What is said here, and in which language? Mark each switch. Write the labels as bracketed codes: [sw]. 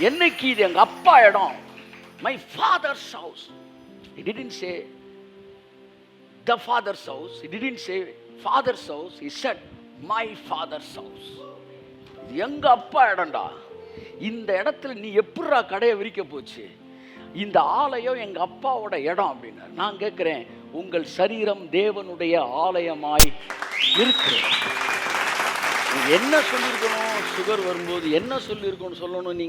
[ta] என்னைக்கு இது எங்க அப்பா இடம், [en] my father's house. He didn't say the father's house, he didn't say father's house, he said my father's house. [ta] இது எங்க அப்பா இடம்டா. இந்த இடத்துல நீ எப்படிடா கடையை விரிக்க போச்சு? இந்த ஆலயம் எங்க அப்பாவோட இடம் அப்படின்னு. நான் கேட்கிறேன், உங்கள் சரீரம் தேவனுடைய ஆலயமாய் இருக்கு. என்ன சொல்லியிருக்கணும்? சுகர் வரும்போது என்ன சொல்லியிருக்கணும் சொல்லணும்?